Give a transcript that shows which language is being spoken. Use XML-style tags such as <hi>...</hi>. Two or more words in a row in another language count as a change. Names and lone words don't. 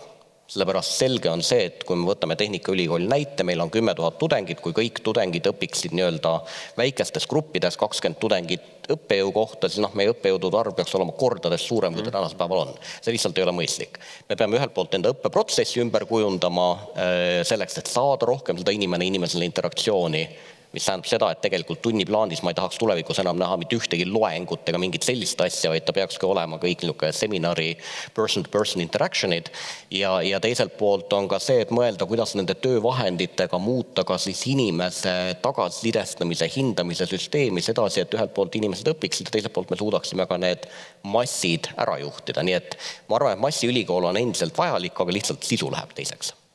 <et>Sellepärast selge on see, et kui me võtame Tehnikaülikooli näite, meil on 10 000 tudengit, kui kõik tudengid õpiksid väikestes gruppides 20 tudengit õppejõu kohta, siis meie õppejõudude arv peaks olema kordades suurem, kui ta tänasel päeval on. See lihtsalt ei ole mõistlik. Me peame ühelt poolt enda õppeprotsessi ümber kujundama selleks, et saada rohkem seda inimesele interaktsiooni, mis tähendab seda, et tegelikult tunniplaanis ma ei tahaks tulevikus enam näha mitte ühtegi loengut ega mingit sellist asja, vaid ta peakski olema kõik seminari</et> <en>person-to-person interactionid</en> <et>ja teiselt poolt on ka see, et mõelda, kuidas nende töövahenditega muuta ka siis inimese tagasisidestamise, hindamise süsteemi sedasi, et ühelt poolt inimesed õpiksid ja teiselt poolt me suudaksime ka need massid ära juhtida. Nii et ma arvan, et massiülikool on endiselt vajalik, aga lihtsalt sisu läheb teiseks.</et>